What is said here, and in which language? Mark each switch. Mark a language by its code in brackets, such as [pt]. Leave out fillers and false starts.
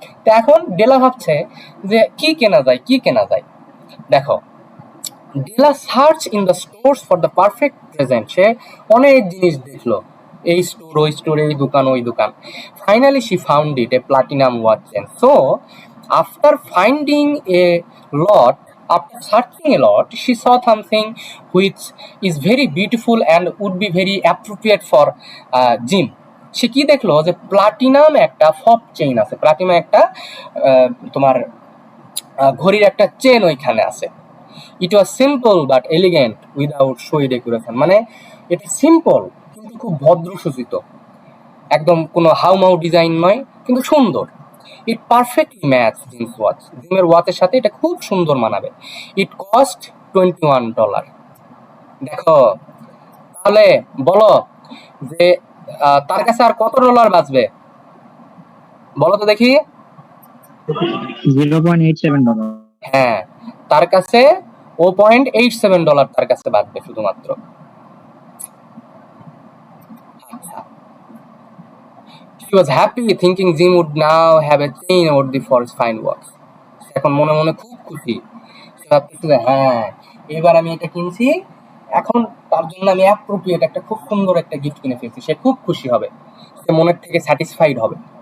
[bn] তো এখন ডেলা ভাবছে যে কি কেনা যায়, কি কেনা যায়। [en] দেখো, Della search in the stores for the perfect present. [bn] সে অনেক জিনিস দেখলো, এই স্টোর ওই স্টোর, এই দোকান ওই দোকান। [en] Finally she found it, a platinum watch chain. So after finding a lot, after searching a lot, she saw something which is very beautiful and would be very appropriate for Jim. [bn] সে কি দেখলো যে platinum একটা ফব chain আছে, platinum একটা তোমার ঘড়ির একটা chain ওইখানে আছে। [en] It was simple but elegant without showy decoration. [bn] মানে এটা সিম্পল কিন্তু খুব ভদ্র সজ্জিত, একদম কোনো হাউমাউ ডিজাইন নয়, কিন্তু সুন্দর। [en] it perfectly match Jim's watch, [bn] জিমের ওয়াচের সাথে এটা খুব সুন্দর মানাবে। [en] It cost $21। [bn] দেখো, তাহলে বলো যে তার কাছে আর কত ডলার বাঁচবে, বলো তো দেখি। $0.87। হ্যাঁ, তার কাছে $0.87 তার কাছে বাঁচবে শুধুমাত্র। [en] She was happy thinking Jim would now have a chain worthy for his fine work. [bn] এখন মনে মনে খুব খুশি, সে ভাবতেছে যে হ্যাঁ, এবার আমি এটা কিনছি, এখন তার জন্য আমি অ্যাপ্রোপ্রিয়েট একটা খুব সুন্দর একটা গিফট কিনে ফেলছি, সে খুব খুশি হবে, সে মনের থেকে স্যাটিসফাইড হবে।